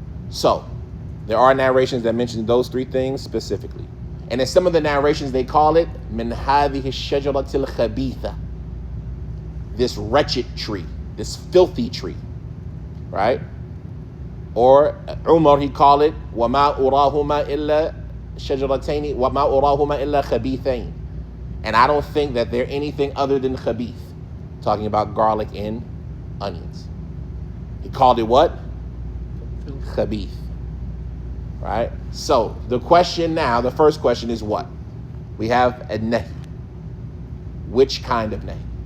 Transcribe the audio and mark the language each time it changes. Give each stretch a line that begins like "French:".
English: So there are narrations that mention those three things specifically. And in some of the narrations, they call it
Arabic: min hadhihi shajaratil khabitha,
English: this wretched tree, this filthy tree, right? Or Umar, he called it
Arabic: وَمَا أُرَاهُمَا إِلَّا شَجَرَتَيْنِ وَمَا أُرَاهُمَا إِلَّا خَبِيثَيْنِ.
English: And I don't think that they're anything other than khabith, talking about garlic and onions. He called it what? Khabith. Right? So the question now, the first question is what? We have a nahi. Which kind of nahi?